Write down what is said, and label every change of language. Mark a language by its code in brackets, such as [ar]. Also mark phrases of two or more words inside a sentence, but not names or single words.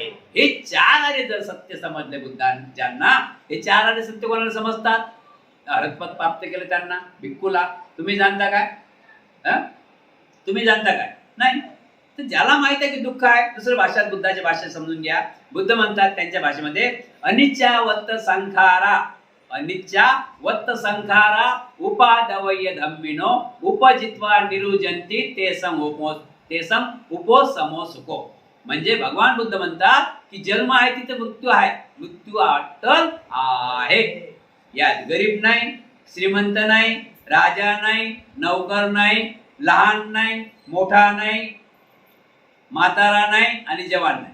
[mr] हे चार आर्य जर सत्य समजले बुद्धांना, ज्यांना हे चार आर्य सत्य कोणाला समजतात? अरहतपद प्राप्त केलं त्यांना, भिक्खूला. तुम्ही जाणता काय? तुम्ही जाणता काय? नाही. तर ज्याला माहित आहे की दुःख आहे, दुसऱ्या भाषेत बुद्धाच्या भाषेत समजून घ्या. बुद्ध म्हणतात त्यांच्या भाषेमध्ये [pi] अनिच्चावत्त संखारा, अनिच्चावत्त संखारा उपादवय धम्मिनो उपजित्वा निरुजंती ते सम उपोसमो सुखो. [mr] म्हणजे भगवान बुद्ध म्हणतात की जन्म आहे तिथे मृत्यू आहे, मृत्यू अट्टल आहे. यात गरीब नाही, श्रीमंत नाही, राजा नाही, नौकर नाही, लहान नाही, मोठा नाही, म्हातारा नाही आणि जवान नाही.